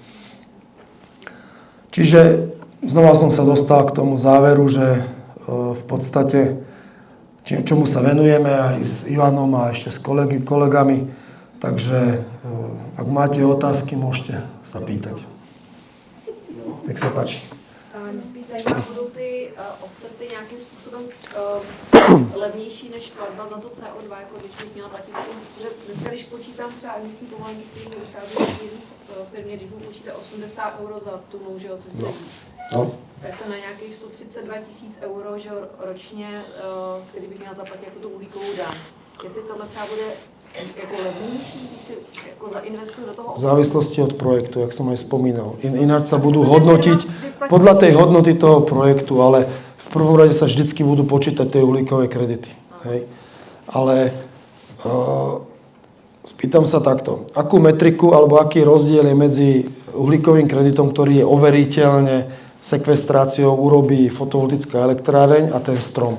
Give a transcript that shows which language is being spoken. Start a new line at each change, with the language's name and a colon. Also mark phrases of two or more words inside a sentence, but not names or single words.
Slovak: Čiže znova som sa dostal k tomu záveru, že v podstate čomu sa venujeme aj s Ivanom a ešte s kolegami. Takže ak máte otázky, môžete sa pýtať. Nech sa páči.
Czech: Spíš zajímavé, budou ty offsety nějakým způsobem levnější než platba za to CO2, jako když bych měla platit, protože dneska, když počítám třeba emisní povolení, který vychází v firmě, když budu počítat 80 euro za tunu, že jo, což bude tak se na nějakých 132 000 euro, že ročně, který bych měla zaplatit jako tu uhlíkovou daň. Jestli tohle třeba bude jako levnější, když si jako zainvestuju do toho...
Slovak: V závislosti od projektu, jak som aj spomínal. Ináč sa budú hodnotiť podľa tej hodnoty toho projektu, ale v prvom rade sa vždycky budú počítať tie uhlíkové kredity. Hej. Ale spýtam sa takto. Akú metriku alebo aký rozdiel je medzi uhlíkovým kreditom, ktorý je overiteľne sekvestráciou urobí fotovoltická elektráreň a ten strom?